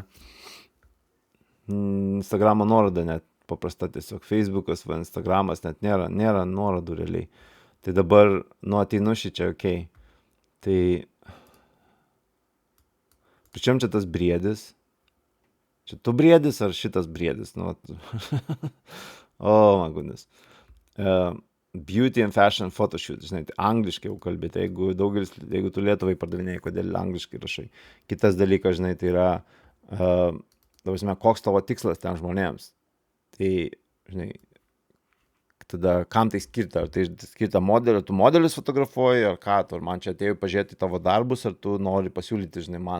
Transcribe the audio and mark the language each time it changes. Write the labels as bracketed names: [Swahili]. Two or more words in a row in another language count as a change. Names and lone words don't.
[Lithuanian] Instagramo nuoroda net paprasta, tiesiog Facebookas, va, Instagramas net nėra nuorodų realiai. Tai dabar, nu, ateinu šį čia, ok. Tai, pričiam čia tas Briedis? Čia tu Briedis ar šitas Briedis? Nu, [English] oh, my goodness. Beauty and fashion photoshoot, [Lithuanian] žinai, tai angliškai jau kalbėti, jeigu tu Lietuvai pardavinėjai, kodėl angliškai rašai. Kitas dalykas, žinai, tai yra koks tavo tikslas ten žmonėms. Tai, žinai, tada kam tai skirta, ar tai skirta modelio, tu modelius fotografuoji, ar ką, ar man čia atėjau pažiūrėti tavo darbus, ar tu nori pasiūlyti, žinai, man.